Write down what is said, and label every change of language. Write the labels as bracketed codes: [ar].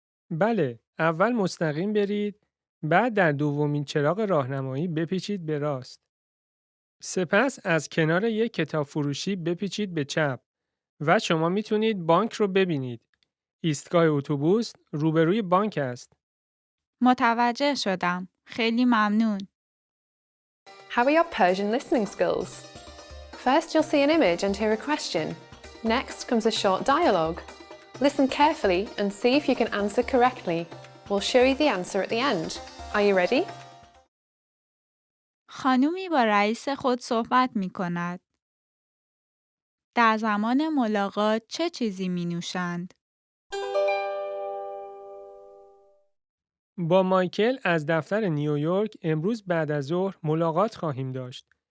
[fa] بله، اول مستقیم برید، بعد در دومین چراغ راهنمایی بپیچید به راست. سپس از کنار یک کتاب فروشی بپیچید به چپ و شما میتونید بانک رو ببینید. ایستگاه اتوبوس روبروی بانک است. متوجه شدم. خیلی ممنون. [en] How are your Persian listening skills? First, you'll see an image and hear a question. Next comes a short dialogue. Listen carefully and see if you can answer correctly. We'll show you the answer at the end. Are you ready? [fa] خانومی با رئیس خود صحبت می کند. در زمان ملاقات چه چیزی می نوشند؟ با مایکل از دفتر نیویورک امروز بعد از ظهر ملاقات خواهیم داشت.